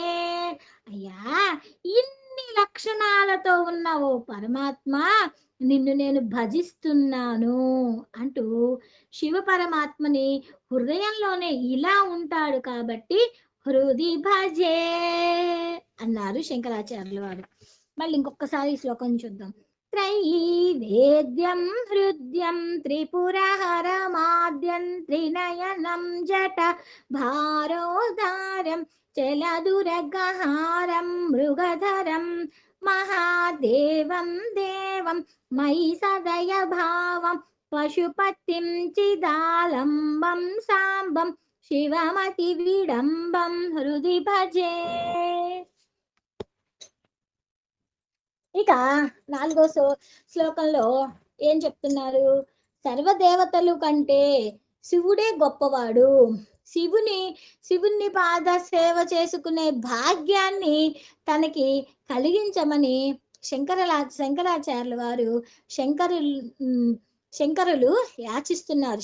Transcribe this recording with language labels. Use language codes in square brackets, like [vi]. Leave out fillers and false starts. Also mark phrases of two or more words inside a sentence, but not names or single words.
[te] అయ్యా, ఇన్ని లక్షణాలతో ఉన్న ఓ పరమాత్మ, నిన్ను నేను భజిస్తున్నాను అంటూ శివ పరమాత్మని హృదయంలోనే ఇలా ఉంటాడు కాబట్టి [sa] హృది భజే [te] అన్నారు శంకరాచార్యుల వారు. మళ్ళీ ఇంకొకసారి ఈ శ్లోకం చూద్దాం. [sa] त्रयीवेद्यं हृद्यं त्रिपुरहरमाद्यं त्रिनयनं जट भारोदारं चलदुरगहारं मृगधरं महादेवं देवं मयि सदय भावं पशुपतिं चिदालम्बं साम्बं శివమతి విడంబం హృది భజే. [te] ఇక 4వ శ్లోకంలో ఏం చెప్తున్నారు? సర్వదేవతలు కంటే శివుడే గొప్పవాడు. శివుని పాద సేవ చేసుకునే భాగ్యాన్ని తనకి కలిగించమని శంకరాచార్యుల వారు శంకరులు యాచిస్తున్నారు.